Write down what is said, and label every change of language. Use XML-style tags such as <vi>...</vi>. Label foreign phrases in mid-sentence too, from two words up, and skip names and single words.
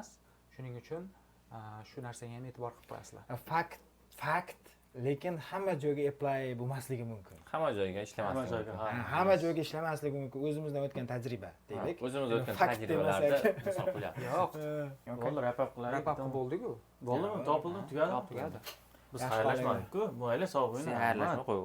<uz>Shuning uchun shu narsaga ham e'tibor qilib qo'yasizlar. Fakt, lekin hamma joyga apply bo'lmasligi mumkin. Hamma joyga ishlamasligi mumkin. Hamma joyga ishlamasligi mumkin. O'zimizdan o'tgan tajriba, deylik. O'zimiz o'tgan tajribalarda misol qilyapmiz. Yo'q. Bo'ldi,</uz> <en>wrap up qilar. Wrap up bo'ldi-ku.</en> <uz>Bo'ldimi? Topildi, tugadi. Tugadi. Biz xayrlashmadik-ku. Mayli, sog' bo'ling. Sen xayrlashma qo'y.</uz>